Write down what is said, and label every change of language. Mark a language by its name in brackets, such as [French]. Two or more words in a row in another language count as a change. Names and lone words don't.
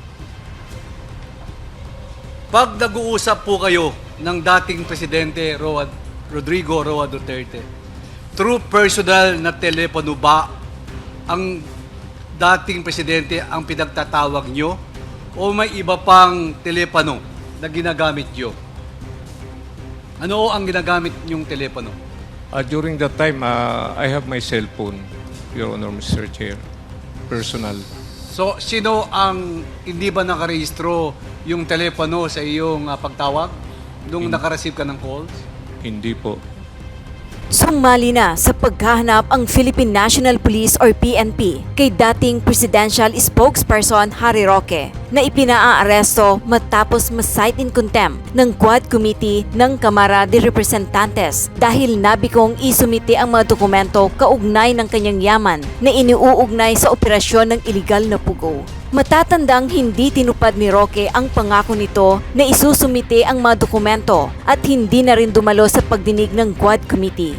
[Filipino] Pag nag-uusap po kayo ng dating Presidente Rodrigo Duterte, through personal na telepono ba ang dating Presidente ang pinagtatawag nyo o may iba pang telepono na ginagamit nyo? Ano ang ginagamit nyong telepono? [English] During that time, I have my cell phone, Your Honor, Mr. Chair. Personal. [Filipino] So, sino ang hindi ba nakarehistro yung telepono sa iyong pagtawag nung nakareceive ka ng calls? Hindi po. Sumali na sa paghahanap ang Philippine National Police or PNP kay dating Presidential Spokesperson Harryroque na ipinaaresto matapos ma-cite [English] in contempt [Filipino] ng Quad Committee ng Kamara de Representantes dahil nabikong isumite ang mga dokumento kaugnay ng kanyang yaman na iniuugnay sa operasyon ng iligal na pogo. Matatandang hindi tinupad ni Roque ang pangako nito na isusumite ang mga dokumento at hindi na rin dumalo sa pagdinig ng Quad Committee.